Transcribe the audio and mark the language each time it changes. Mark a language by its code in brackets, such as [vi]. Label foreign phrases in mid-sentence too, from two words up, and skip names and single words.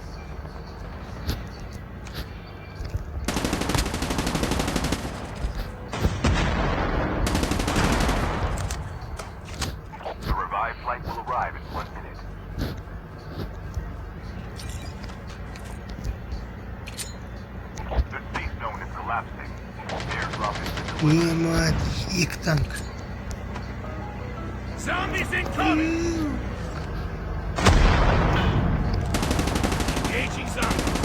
[en] The revived flight will arrive in 1 minute. The safe zone is collapsing. Airdrop has been delivered. [kk] Емайт, екі танк. [en] Zombies incoming! Engaging zombies.